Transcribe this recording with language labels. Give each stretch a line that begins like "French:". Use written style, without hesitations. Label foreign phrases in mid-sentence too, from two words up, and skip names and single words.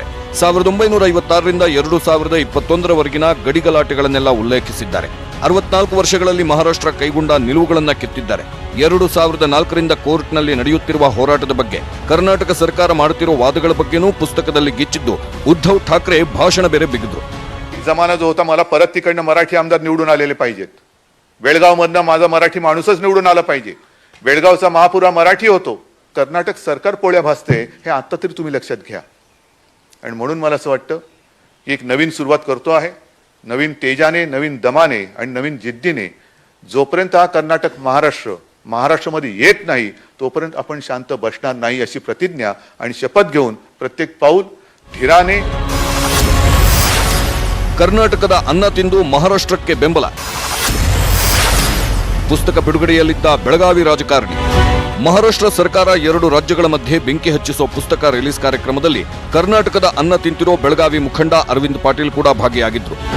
Kannada: 1956ರಿಂದ 2021ರವರೆಗಿನ ಗಡಿ ಗಲಾಟೆಗಳನ್ನೆಲ್ಲ ಉಲ್ಲೇಖಿಸಿದ್ದಾರೆ. 64 ವರ್ಷಗಳಲ್ಲಿ ಮಹಾರಾಷ್ಟ್ರ ಕೈಗೊಂಡ ನಿಲುವುಗಳನ್ನ ಕೆತ್ತಿದ್ದಾರೆ. 2004ರಿಂದ ಕೋರ್ಟ್ನಲ್ಲಿ ನಡೆಯುತ್ತಿರುವ ಹೋರಾಟದ ಬಗ್ಗೆ, ಕರ್ನಾಟಕ ಸರ್ಕಾರ ಮಾಡುತ್ತಿರುವ ವಾದಗಳ ಬಗ್ಗೆನೂ ಪುಸ್ತಕದಲ್ಲಿ ಗಿಚ್ಚಿದ್ದು उद्धव ठाकरे भाषण ಬೇರೆ ಬಿಗಿದ್ರು.
Marathi: जमाना जो होता मला परत तिकडनं मराठी आमदार निवडून आलेले पाहिजेत. बेळगावमधनं माझा मराठी माणूसच निवडून आला पाहिजे. बेळगावचा महापुरा मराठी होतो. कर्नाटक सरकार पोळ्या भासते हे आता तरी तुम्ही लक्षात घ्या. आणि म्हणून मला असं वाटतं की एक नवीन सुरुवात करतो आहे. नवीन तेजाने, नवीन दमाने आणि नवीन जिद्दीने जोपर्यंत हा कर्नाटक महाराष्ट्रामध्ये येत नाही तोपर्यंत आपण शांत बसणार नाही अशी प्रतिज्ञा आणि शपथ घेऊन प्रत्येक पाऊल धीराने.
Kannada: ಕರ್ನಾಟಕದ ಅನ್ನ ತಿಂದು ಮಹಾರಾಷ್ಟ್ರಕ್ಕೆ ಬೆಂಬಲ. ಪುಸ್ತಕ ಬಿಡುಗಡೆಯಲ್ಲಿದ್ದ ಬೆಳಗಾವಿ ರಾಜಕಾರಣಿ. ಮಹಾರಾಷ್ಟ್ರ ಸರ್ಕಾರ 2 ರಾಜ್ಯಗಳ ಮಧ್ಯೆ ಬೆಂಕಿ ಹಚ್ಚಿಸೋ ಪುಸ್ತಕ ರಿಲೀಸ್ ಕಾರ್ಯಕ್ರಮದಲ್ಲಿ ಕರ್ನಾಟಕದ ಅನ್ನ ತಿಂತಿರೋ ಬೆಳಗಾವಿ ಮುಖಂಡ ಅರವಿಂದ್ ಪಾಟೀಲ್ ಕೂಡ ಭಾಗಿಯಾಗಿದ್ರು.